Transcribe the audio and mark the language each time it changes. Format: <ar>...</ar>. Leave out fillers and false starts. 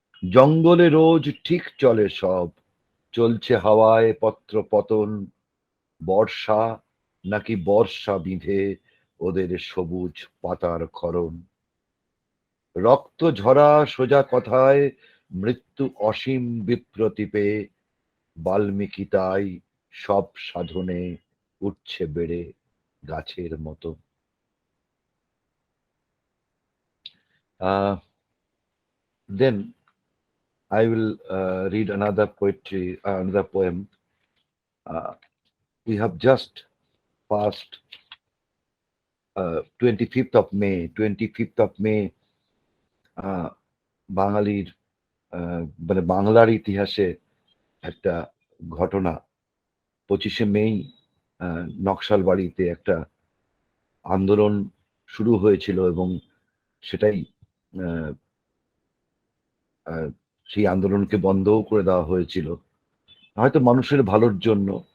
<bn>জঙ্গলে রোজ ঠিক চলে সব, চলছে হাওয়ায় পত্র পতন, বর্ষা নাকি বর্ষা বিঁধে ওদের সবুজ পাতার ক্ষরণ। রক্ত ঝরা সোজা কথায়, মৃত্যু অসীম বিপ্রতীপে, বাল্মীকি তাই সব সাধনে উঠছে বেড়ে গাছের মতো।</bn> <en>Then I will read another poetry, another poem. We have just passed 25th of May. 25th of May,</en> <bn>বাঙালির মানে বাংলার ইতিহাসে একটা ঘটনা। 25শে মেই নকশালবাড়িতে একটা আন্দোলন শুরু হয়েছিল এবং সেটাই সেই আন্দোলনকে বন্ধও করে দেওয়া হয়েছিল, হয়তো মানুষের ভালোর জন্য।</bn>